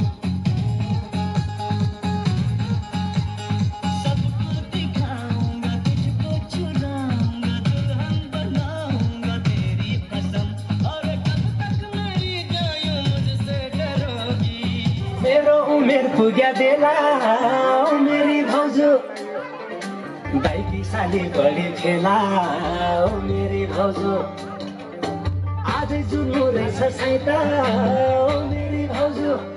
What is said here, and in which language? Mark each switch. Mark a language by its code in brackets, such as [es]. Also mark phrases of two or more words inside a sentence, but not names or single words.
[hi] सबको दिखाऊंगा तुझको चुराऊंगा दुल्हन बनाऊंगा तेरी कसम और कब तक मेरी जायो मुझसे डरोगी [ne] मेरो उमेर पुग्या बेला मेरी भाउजू दाइकी साली बढी खेला ओ मेरी भाउजू आज जुन रहेछ साइता ओ मेरी भाउजू